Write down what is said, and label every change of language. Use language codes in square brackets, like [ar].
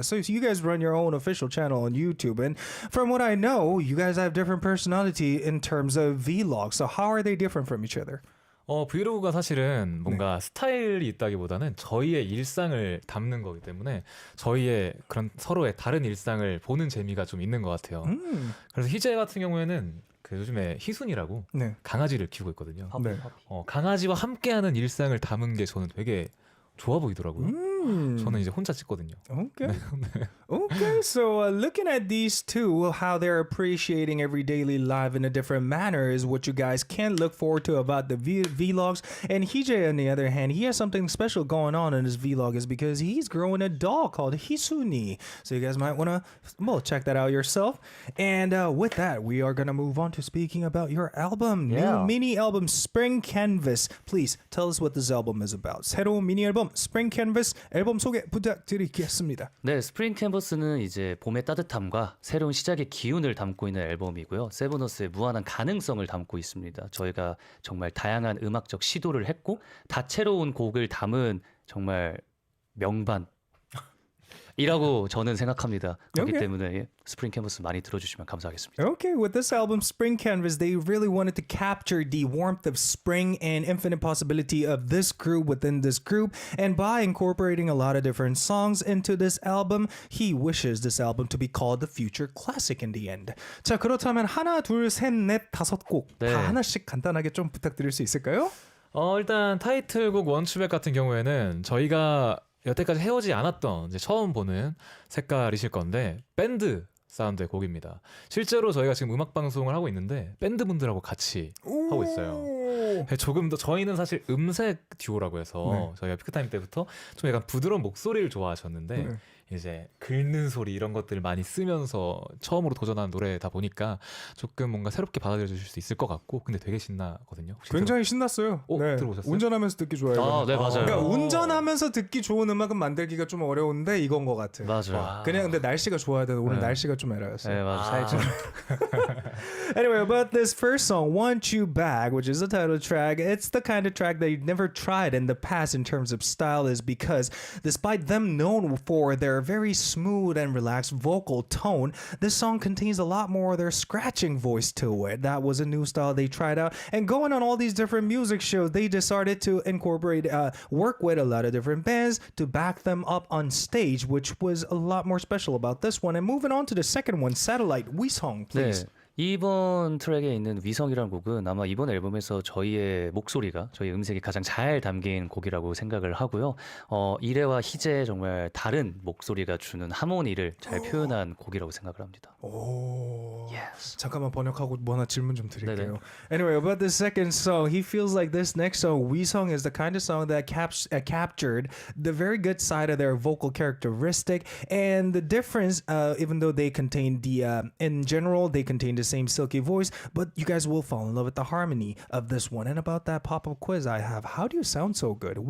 [en] So you guys run your own official channel on YouTube, and from what I know, you guys have different personality in terms of vlogs. So how are they different from each other? [ko] 브이로그가 사실은 뭔가 스타일이 있다기보다는 저희의 일상을 담는 거기 때문에 저희의 그런 서로의 다른 일상을 보는 재미가 좀 있는 것 같아요. 그래서 희재 같은 경우에는 그 요즘에 희순이라고 네. 강아지를 키우고 있거든요. 네. 강아지와 함께하는 일상을 담은 게 저는 되게 좋아 보이더라고요. 저는 이제 혼자 찍거든요. [en] Okay. Okay, so looking at these two, how they're appreciating every daily life in a different manner is what you guys can look forward to about the vlogs. And Heejae, on the other hand, he has something special going on in his vlog is because he's growing a dog called Hisuni. So you guys might want to check that out yourself. And with that, we are going to move on to speaking about your album, Yeah. new mini album, Spring Canvas. Please tell us what this album is about. [ko] 새로운 미니 앨범, Spring Canvas 앨범 소개 부탁드리겠습니다. 네, 스프링 캔버스는 이제 봄의 따뜻함과 새로운 시작의 기운을 담고 있는 앨범이고요. 세븐어스의 무한한 가능성을 담고 있습니다. 저희가 정말 다양한 음악적 시도를 했고 다채로운 곡을 담은 정말 명반 이라고 저는 생각합니다. 그렇기 [en] Okay. [ko] 때문에 스프링 캔버스 많이 들어주시면 감사하겠습니다. [en] Okay, with this album, Spring Canvas, they really wanted to capture the warmth of spring and infinite possibility of this group within this group. And by incorporating a lot of different songs into this album, he wishes this album to be called the future classic in the end. [ko] 자, 그렇다면 하나, 둘, 셋, 넷, 다섯 곡 다 네. 하나씩 간단하게 좀 부탁드릴 수 있을까요? 일단 타이틀곡 원추백 같은 경우에는 저희가 여태까지 해오지 않았던 이제 처음 보는 색깔이실 건데 밴드 사운드의 곡입니다. 실제로 저희가 지금 음악 방송을 하고 있는데 밴드 분들하고 같이 하고 있어요. 조금 더 저희는 사실 음색 듀오라고 해서 저희가 피크타임 때부터 좀 약간 부드러운 목소리를 좋아하셨는데 이제 긁는 소리 이런 것들을 많이 쓰면서 처음으로 도전하는 노래다 보니까 조금 뭔가 새롭게 받아들여 주실 수 있을 것 같고 근데 되게 신나거든요. 혹시 굉장히 신났어요. 네. 들어보셨어요? 운전하면서 듣기 좋아요. 아, 네, 맞아요. 그러니까 운전하면서 듣기 좋은 음악은 만들기가 좀 어려운데 이건 것 같아요. 맞아요. 그냥 근데 날씨가 좋아야 돼. 오늘 네. 날씨가 좀 에러였어요. 네, 맞아요. 살짝. [en] Anyway, about this first song, Want You Back, which is the title track, it's the kind of track that you've never tried in the past in terms of style is because despite them known for their very smooth and relaxed vocal tone, this song contains a lot more of their scratching voice to it. That was a new style they tried out. And going on all these different music shows, they decided to incorporate, work with a lot of different bands to back them up on stage, which was a lot more special about this one. And moving on to the second one, Satellite, Wisong, please. [ko] 네. 이번 트랙에 있는 위성이라는 곡은 아마 이번 앨범에서 저희의 목소리가 저희 음색이 가장 잘 담긴 곡이라고 생각을 하고요. 이래와 희재의 정말 다른 목소리가 주는 하모니를 잘 표현한 곡이라고 생각을 합니다. 오. [en] Yes. [ko] 잠깐만 번역하고 뭐 하나 질문 좀 드릴게요. 네네. [en] Anyway, about the second song, he feels like this next song, Wisong, is the kind of song that captured the very good side of their vocal characteristic and the difference. Even though they contain in general, they contain the same silky voice, but you guys will fall in love with the harmony of this one. And about that pop-up quiz I have, how do you sound so good?